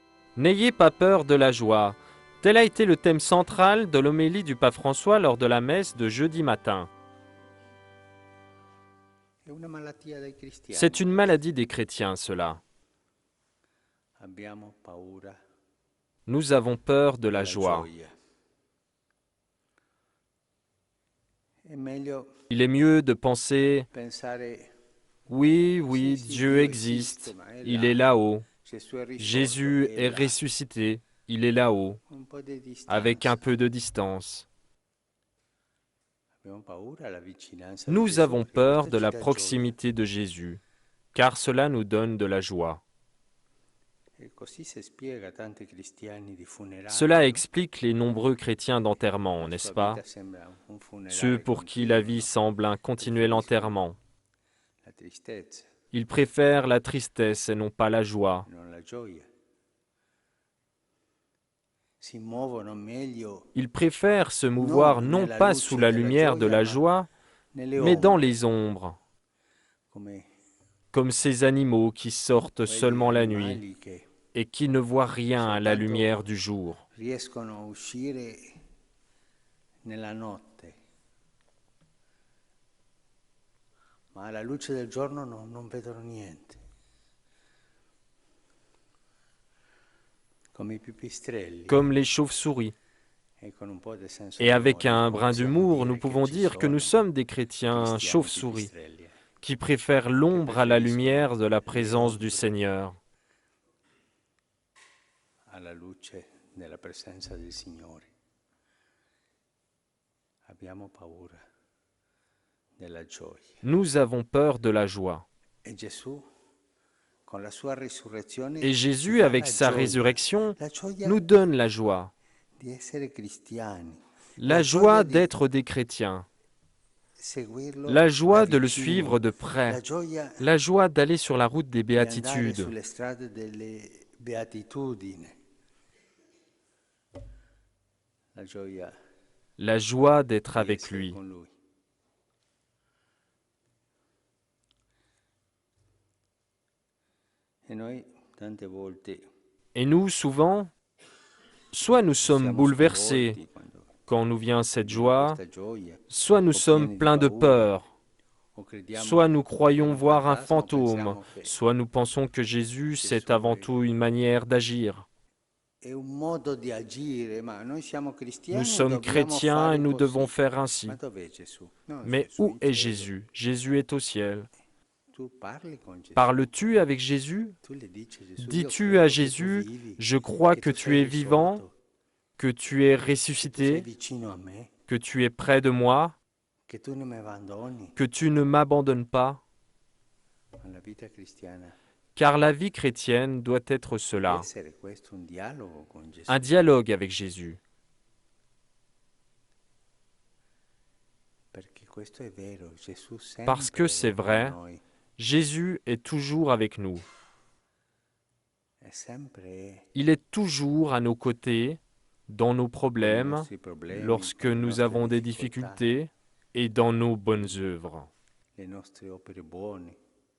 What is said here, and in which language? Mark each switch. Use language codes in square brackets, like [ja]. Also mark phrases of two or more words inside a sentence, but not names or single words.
[fr] N'ayez pas peur de la joie. Tel a été le thème central de l'homélie du pape François lors de la messe de jeudi matin. [it] È una malattia dei cristiani. [fr] C'est une maladie des chrétiens, cela. [it] Abbiamo paura [fr] Nous avons peur de la [it] della [fr] joie. [it] gioia. È meglio [fr] Il est mieux de penser, [it] pensare [fr] oui, [it] sì, [fr] oui, [it] sì, [fr] Dieu [it] Dio esiste, [fr] existe, [it] ma è [fr] il est là. là-haut. [it] Gesù è risorto, [fr] Jésus [it] è [fr] est là. ressuscité, il est là-haut, [it] Un po' di [fr] avec [it] distanza. [fr] un peu de distance. [it] Abbiamo paura della vicinanza di [fr] Nous [it] Gesù [fr] avons [it] perché [fr] peur [it] questo [fr] de [it] ci [fr] la [it] dà gioia. [fr] proximité de Jésus, car cela nous donne de la joie. [it] E così si spiega a tanti cristiani di funerali, [fr] Cela [it] no? [fr] explique les nombreux chrétiens d'enterrement, [it] La [fr] n'est-ce [it] sua [fr] pas? [it] vita sembra un [fr] Ceux [it] funerale [fr] pour qui la [it] continuo, [fr] vie [it] no? [fr] semble un continuel [it] Preferiscono [fr] enterrement. [it] la tristezza [fr] Ils préfèrent la tristesse et non pas la joie. [it] e non la gioia. Si muovono meglio [fr] Ils préfèrent se mouvoir [it] non [fr] non [it] nella [fr] pas sous [it] luce [fr] la [it] della [fr] lumière de [it] gioia, [fr] la [it] ma [fr] joie, [it] nelle [fr] mais dans [it] ombre, [fr] les ombres, [it] come [fr] comme ces animaux qui sortent [it] quegli [fr] seulement la nuit [it] animali che [fr] et qui ne voient rien à la lumière [it] soltanto [fr] du jour. [it] riescono a uscire nella notte, ma alla luce del giorno non vedono niente. Come i pipistrelli. [fr] Comme les chauves-souris. [it] E con un po' di senso [fr] Et [it] di [fr] avec un [it] umorismo [fr] brin [it] possiamo [fr] d'humour, nous [it] dire che [fr] pouvons [it] ci [fr] dire que nous [it] sono [fr] sommes des chrétiens [it] cristiani [fr] chauves-souris, [it] pipistrelli, [fr] qui préfèrent [it] che [fr] l'ombre à la [it] preferiscono [fr] lumière de la [it] le [fr] présence du [it] ombre [fr] Seigneur. [it] alla luce della presenza del Signore. Abbiamo paura della gioia. [fr] Nous avons peur de la joie. [it] E Gesù, con la sua risurrezione, [fr] Et [it] ci [fr] Jésus, [it] dà [fr] avec [it] la [fr] sa [it] gioia [fr] résurrection, [it] la [fr] nous donne la joie. [it] di essere cristiani, [fr] La [it] la [fr] joie [it] gioia di [fr] d'être des chrétiens. [it] seguirlo [fr] La [it] da [fr] joie de le [it] vicino, [fr] suivre de [it] la [fr] près. [it] gioia [fr] La joie d'aller sur la route des [it] di andare [fr] béatitudes. [it] sulle strade delle beatitudini, la gioia [fr] La joie d'être [it] di [fr] avec [it] essere [fr] lui. [it] con Lui. E noi tante volte [fr] Et nous, souvent, soit nous sommes [it] siamo [fr] bouleversés [it] sconvolti quando [fr] quand nous vient cette [it] vediamo [fr] joie, [it] questa gioia, [fr] soit nous [it] o [fr] sommes [it] pieni di [fr] pleins de [it] paura, [fr] peur, [it] o [fr] soit [it] crediamo [fr] nous [it] che è [fr] croyons [it] un [fr] voir un [it] fantasma, o [fr] fantôme, [it] pensiamo che [fr] soit nous pensons que Jésus, c'est [it] Gesù [fr] avant tout une manière d'agir. [it] è un modo di agire, ma noi siamo [fr] Nous [it] cristiani e [fr] sommes [it] dobbiamo [fr] chrétiens et [it] fare [fr] nous devons [it] così. [fr] faire [it] Ma [fr] ainsi. [it] dov'è Gesù? No, [fr] Mais [it] Gesù è [fr] où [it] in [fr] est [it] cielo. [fr] Jésus? Jésus est au ciel. [it] Tu parli con Gesù, [fr] Parles-tu avec Jésus? [it] tu le dici Gesù, io [fr] Dis-tu à [it] credo che tu [fr] Jésus, [it] vivi, [fr] je crois [it] che [fr] que [it] tu [fr] tu [it] sei [fr] es vivant, [it] risorto, [fr] que tu es [it] che tu sei [fr] ressuscité, [it] vicino a me, [fr] que tu es près de moi, [it] che tu non mi abbandoni. [fr] que tu ne m'abandonnes pas? [it] Ma la vita cristiana [fr] Car la vie chrétienne doit être [it] deve [fr] cela, [it] essere questo, un dialogo con [fr] un [it] Gesù. [fr] dialogue avec Jésus. [it] Perché questo è vero, Gesù [fr] Parce que [it] sempre [fr] c'est [it] è con [fr] vrai, [it] noi, [fr] Jésus est toujours avec nous. [it] è sempre [fr] Il est toujours à nos côtés, dans nos [it] con i [fr] problèmes, [it] nostri problemi, [fr] lorsque [it] con le [fr] nous [it] nostre [fr] avons des [it] difficoltà, [fr] difficultés et dans nos bonnes œuvres. [it] le nostre opere buone.